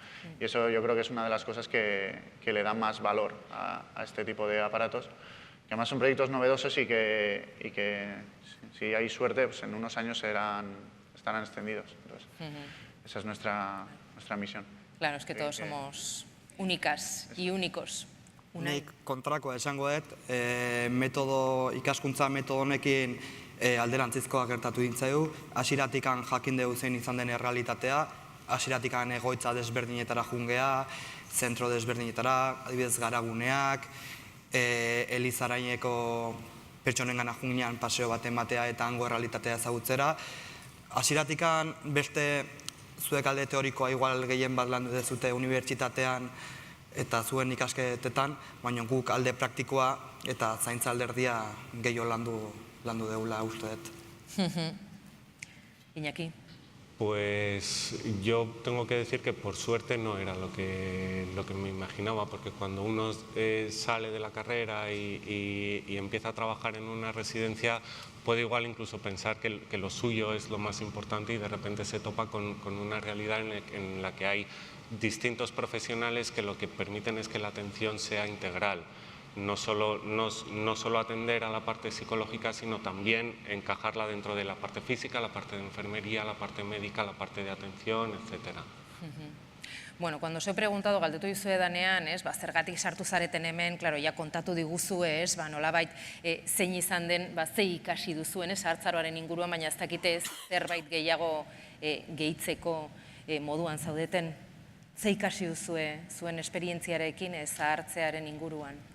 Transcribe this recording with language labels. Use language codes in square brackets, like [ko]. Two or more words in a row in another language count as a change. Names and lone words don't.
[es] Y eso yo creo que es una de las cosas que le dan más valor a este tipo de aparatos, que además son proyectos novedosos y que si hay suerte, pues en unos años estarán extendidos. Entonces, esa es nuestra misión. Claro, es que todos somos únicas y únicos. [eu] Nik kontrakoa esango dut, ikaskuntza metodo honekin alderantzizkoa gertatu dintzaigu, hasieratikan jakin dugu zein izan den errealitatea, hasieratikan egoitza desberdinetara jungea, zentro desberdinetara, adibidez garaguneak, Elizaraineko pertsonengana jungian paseo bat ematea eta hango errealitatea ezagutzera. Hasieratikan beste zuek alde teorikoa igual gehien bat landu dezute unibertsitatean eta zuen ikasketetan, baina guk alde praktikoa eta zaintza alderdia gehiago landu deula uste dut. Iñaki? [es] Pues yo tengo que decir que por suerte no era lo que me imaginaba, porque cuando uno sale de la carrera y empieza a trabajar en una residencia, puede igual incluso pensar que lo suyo es lo más importante y de repente se topa con una realidad en la que hay distintos profesionales que lo que permiten es que la atención sea integral. No solo atender a la parte psicológica, sino también encajarla dentro de la parte física, la parte de enfermería, la parte médica, la parte de atención, etc. Bueno, cuando os he preguntado, [eu] galdetu dizue danean, zergatik sartu zareten hemen, claro, ja kontatu diguzu, nolabait, zein izan den, ze ikasi duzuen, zahartzaroaren inguruan, baina ez dakite zerbait gehiago gehitzeko moduan zaudeten. Ze ikasi duzue zuen esperientziarekin zahartzearen inguruan?